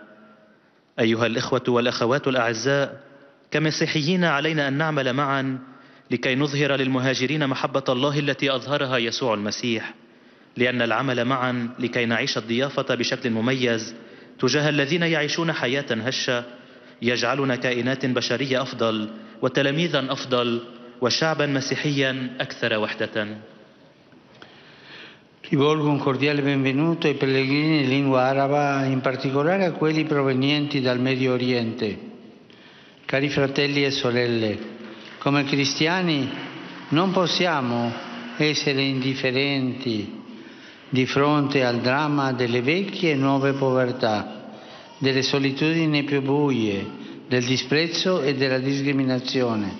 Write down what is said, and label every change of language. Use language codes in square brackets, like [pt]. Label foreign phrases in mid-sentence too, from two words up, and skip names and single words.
[ar] أيها الإخوة والأخوات الأعزاء، كمسيحيين علينا أن نعمل معا لكي نظهر للمهاجرين محبة الله التي أظهرها يسوع المسيح، لأن العمل معا لكي نعيش الضيافة بشكل مميز تجاه الذين يعيشون حياة هشة يجعلنا كائنات بشرية أفضل وتلاميذا أفضل وشعبا مسيحيا أكثر وحدة. [it] Rivolgo un cordiale benvenuto ai pellegrini in lingua araba, in particolare a quelli provenienti dal Medio Oriente. Cari fratelli e sorelle, come cristiani non possiamo essere indifferenti di fronte al dramma delle vecchie e nuove povertà, delle solitudini più buie, del disprezzo e della discriminazione.